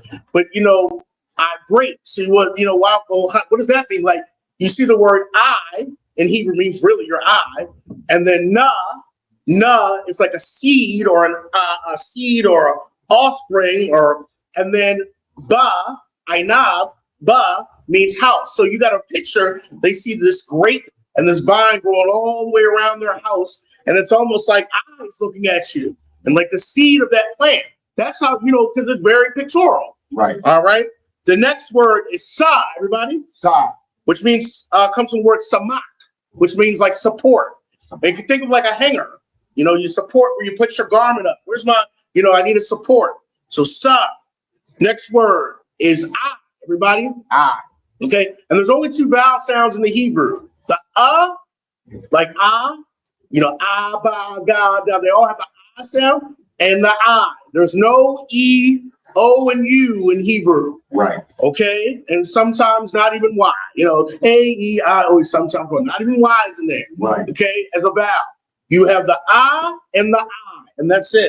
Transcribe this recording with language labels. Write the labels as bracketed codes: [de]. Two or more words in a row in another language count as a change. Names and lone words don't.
[en] But, you know, grape, see what, you know, wow, well, what does that mean? Like, you see the word I in Hebrew means really your eye. And then na is like a seed or a seed or an offspring, or, and then ba, ainab, ba means house. So you got a picture, they see this grape and this vine growing all the way around their house. And it's almost like eyes looking at you. And like the seed of that plant. That's how, you know, because it's very pictorial. Right. All right. The next word is sa, everybody. Sa. Which means, comes from the word samak, which means like support. And you can think of like a hanger. You know, you support where you put your garment up. Where's my, you know, I need a support. So sa. Next word is I, everybody. I. Okay. And there's only two vowel sounds in the Hebrew. The like you know, ba, ga, da. They all have the sound and the I. There's no E, O, and U in Hebrew. Right. Okay. And sometimes not even Y. You know, A, E, I, O, sometimes not even Y is in there. Right. Okay. As a vowel. You have the I and the I, and that's it.